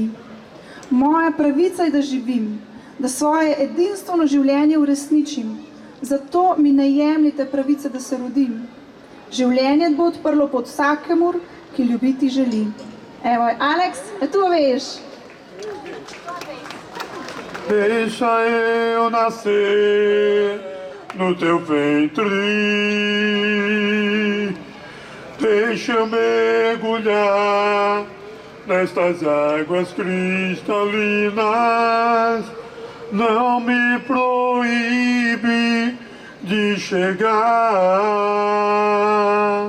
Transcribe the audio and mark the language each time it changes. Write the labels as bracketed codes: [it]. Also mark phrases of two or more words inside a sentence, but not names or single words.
[sl] Moja pravica je, da živim, da svoje edinstveno življenje uresničim. Zato mi ne jemljite pravice, da se rodim. Življenje bo odprlo pot vsakemur, ki ljubiti želi. Evo, Aleks, tu veš. [pt] Deixa eu nascer no teu ventre, deixa eu mergulhar nestas águas cristalinas, não me proíbe de chegar.